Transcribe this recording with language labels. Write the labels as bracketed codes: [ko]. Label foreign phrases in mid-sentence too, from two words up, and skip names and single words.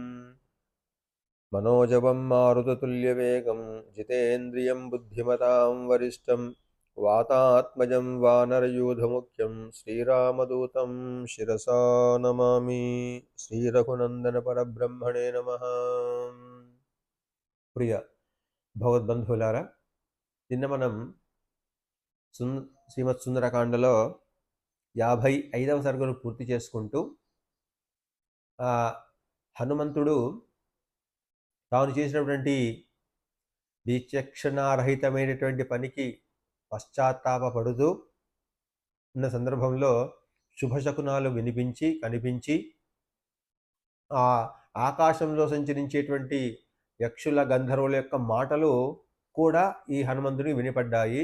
[sa] मनोजवं मारुततुल्यवेगं जितेन्द्रियं बुद्धिमतां वरिष्ठं वातात्मजं वानरयूथमुख्यं श्रीरामदूतं शिरसा नमामि। श्रीरघुनन्दनपरब्रह्मणे नमः। [te] ప్రియ భగవద్బంధువులారా, నిన్న మనం శ్రీమత్ సుందరకాండలో 55వ సర్గను పూర్తి చేసుకుంటూ హనుమంతుడు తాను చేసినటువంటి విచక్షణారహితమైనటువంటి పనికి పశ్చాత్తాపడుతూ ఉన్న సందర్భంలో శుభశకునాలు కనిపించి ఆ ఆకాశంలో సంచరించేటువంటి యక్షుల గంధర్వుల యొక్క మాటలు కూడా ఈ హనుమంతుడికి వినపడ్డాయి.